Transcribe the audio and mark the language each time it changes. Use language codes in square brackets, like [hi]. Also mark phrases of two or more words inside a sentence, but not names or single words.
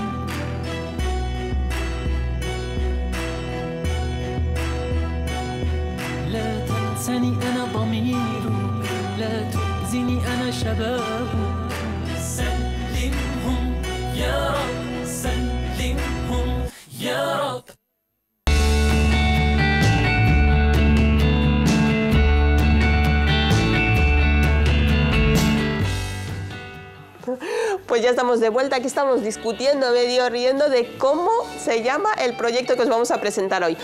[ar] لا تنسني أنا ضمير، لا تؤذني أنا شباب. سلمهم يا رب، سلمهم يا رب. [es] Pues ya estamos de vuelta, aquí estamos discutiendo, medio riendo de cómo se llama el proyecto que os vamos a presentar hoy.